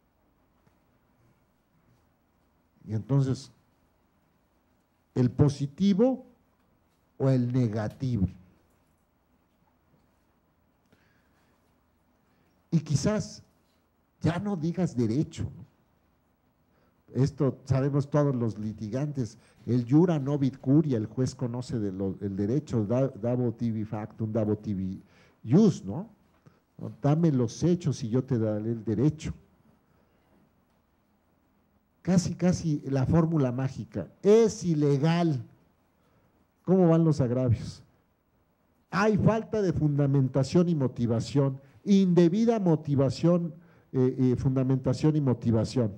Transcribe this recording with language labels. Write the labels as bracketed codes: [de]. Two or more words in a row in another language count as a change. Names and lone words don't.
[es] Y entonces, el positivo o el negativo. Y quizás ya no digas derecho, ¿no? Esto sabemos todos los litigantes, el [la] jura novit curia, [es] el juez conoce el derecho, [la] dabo tibi factum, dabo tibi ius, [es] ¿no? Dame los hechos y yo te daré el derecho. Casi la fórmula mágica, es ilegal. ¿Cómo van los agravios? Hay falta de fundamentación y motivación, indebida motivación, fundamentación y motivación.